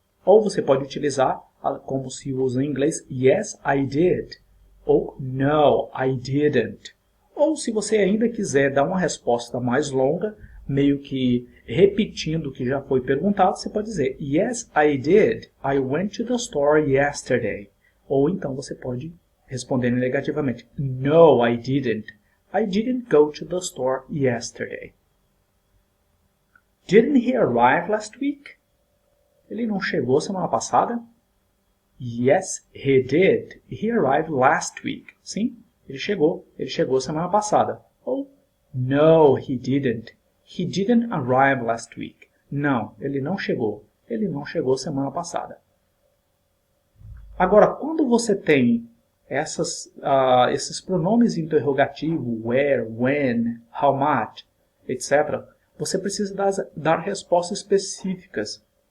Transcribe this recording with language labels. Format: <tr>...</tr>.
<pt>Ou você pode utilizar, como se usa em inglês,</pt> <en>yes, I did.</en> <pt>Ou</pt> <en>no, I didn't.</en> <pt>Ou se você ainda quiser dar uma resposta mais longa, meio que repetindo o que já foi perguntado, você pode dizer</pt> <en>yes, I did. I went to the store yesterday.</en> <pt>Ou então você pode responder negativamente</pt> <en>no, I didn't. I didn't go to the store yesterday. Didn't he arrive last week?</en> <pt>Ele não chegou semana passada?</pt> <en>Yes, he did. He arrived last week.</en> <pt>Sim, ele chegou semana passada.</pt> <en>Ou no, he didn't. He didn't arrive last week.</en> <pt>Não, ele não chegou semana passada. Agora, quando você tem esses pronomes interrogativos, where, when, how much, etc., você precisa dar respostas específicas.</pt>